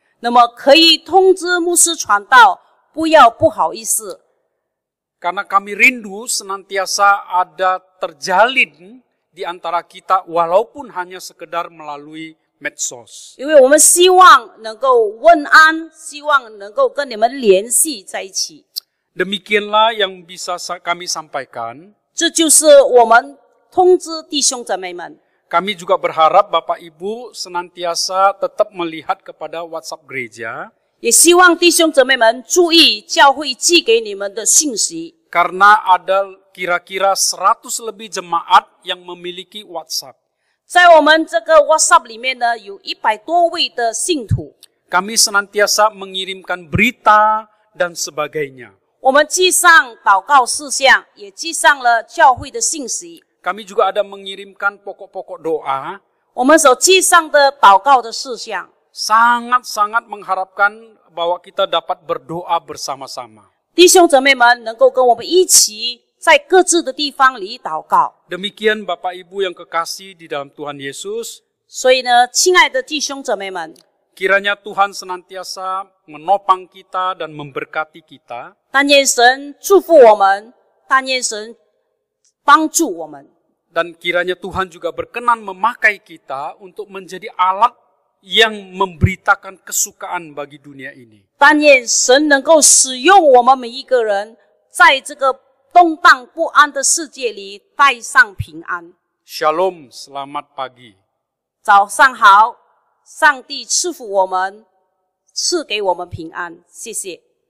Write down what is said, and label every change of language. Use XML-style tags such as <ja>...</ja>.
<zh>那么可以通知牧师传道，不要不好意思。</zh> <id>Karena kami rindu senantiasa ada terjalin di antara kita walaupun hanya sekedar melalui medsos.</id> <zh>因为我们希望能够问安，希望能够跟你们联系在一起。</zh> <id>Demikianlah yang bisa kami sampaikan.</id> <zh>这就是我们通知弟兄姊妹们。</zh> <id>Kami juga berharap Bapak Ibu senantiasa tetap melihat kepada WhatsApp gereja.</id> <zh>也希望弟兄姊妹们注意教会寄给你们的信息，</zh> <id>Karena ada kira-kira 100 lebih jemaat yang memiliki WhatsApp.</id> <zh>在我们这个 WhatsApp 里面呢，有100多位的信徒。</zh> <id>Kami senantiasa mengirimkan berita dan sebagainya.</id> <zh>我们记上祷告事项，也记上了教会的信息。</zh> <id>Kami juga ada mengirimkan pokok-pokok doa.</id> <zh>我们所记上的祷告的事项，</zh> <id>Sangat-sangat mengharapkan bahwa kita dapat berdoa bersama-sama.</id> <zh>弟兄姊妹们能够跟我们一起在各自的地方里祷告。</zh> <id>Demikian Bapak Ibu yang kekasih di dalam Tuhan Yesus.</id> <zh>所以呢，亲爱的弟兄姊妹们，</zh> <id>Kiranya Tuhan senantiasa menopang kita dan memberkati kita.</id> <zh>但愿神祝福我们，但愿神帮助我们。</zh> <id>Dan kiranya Tuhan juga berkenan memakai kita untuk menjadi alat yang memberitakan kesukaan bagi dunia ini.</id> <zh>但愿神能够使用我们每一个人，在这个动荡不安的世界里带上平安。</zh> <id>Shalom, selamat pagi.</id> <zh>早上好，上帝赐福我们，赐给我们平安。谢谢。</zh>